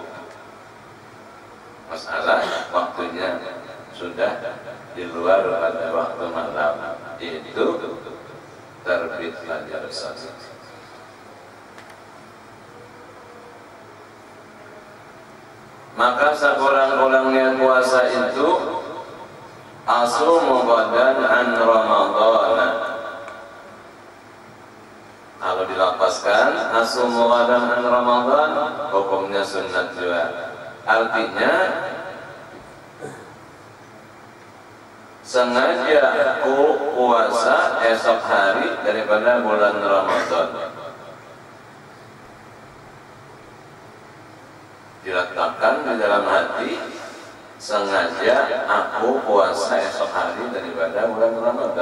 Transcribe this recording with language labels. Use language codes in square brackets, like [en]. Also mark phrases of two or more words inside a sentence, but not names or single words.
[ms] Masalah waktunya sudah di luar pada waktu malam, itu terbit fajar shadiq. Maka sekurang-kurangnya puasa itu [ar] أصوم غدا عن رمضان. [ms] Kalau dilapaskan [ar] أصوم غدا عن رمضان, [ms] hukumnya sunnat juga. Artinya sengaja puasa esok hari daripada bulan Ramadan. Diletakkan di dalam hati, sengaja aku puasa esok hari daripada bulan Ramadan.